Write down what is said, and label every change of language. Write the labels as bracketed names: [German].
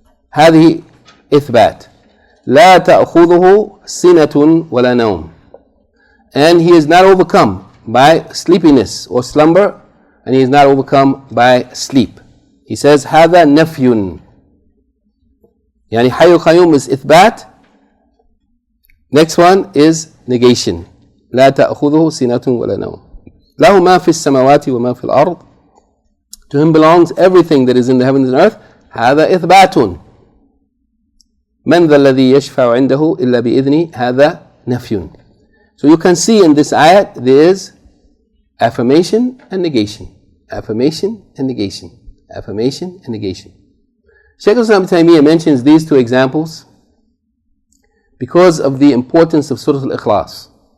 [Arabic] Hadi Ithbat. La ta'khudhuhu sinatun wala nawm. [English] And he is not overcome by sleepiness or slumber, and he is not overcome by sleep. He says, [Arabic] هذا نفي. حي القيوم is إثبات. [English] Next one is negation. [Arabic] لا تأخذه سنة ولا نوم. له ما في السماوات وما في الأرض. [English] To him belongs everything that is in the heavens and earth. [Arabic] هذا إثبات. من ذا الذي يشفع عنده إلا بإذنه. هذا نفي. [English] So you can see in this ayat there is affirmation and negation. Affirmation and negation. Affirmation and negation. Shaykh Islam Taymiyyah mentions these two examples because of the importance of Surah Al-Ikhlas.